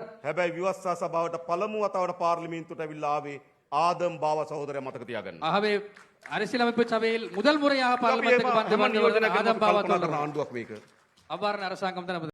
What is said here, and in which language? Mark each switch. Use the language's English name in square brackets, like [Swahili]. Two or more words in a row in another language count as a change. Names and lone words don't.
[Sinhala] හැබැයි ව්‍යවස්ථා සභාවට පළමු වතාවට පාර්ලිමේන්තුවට ඇවිල්ලා ආවේ ආදම් බාව සහෝදරයා මතක තියාගන්න. [Tamil] ஆகவே அரசியலமைப்பு சபையில் முதல் முறையாக பார்லிமென்ட்டுக்கு வந்தவர் ஆதம் பாவா தோழர்கள். [Sinhala] ආණ්ඩුවක් මේක. [Tamil] அவ்வாறான அரசாங்கம் தான் நமது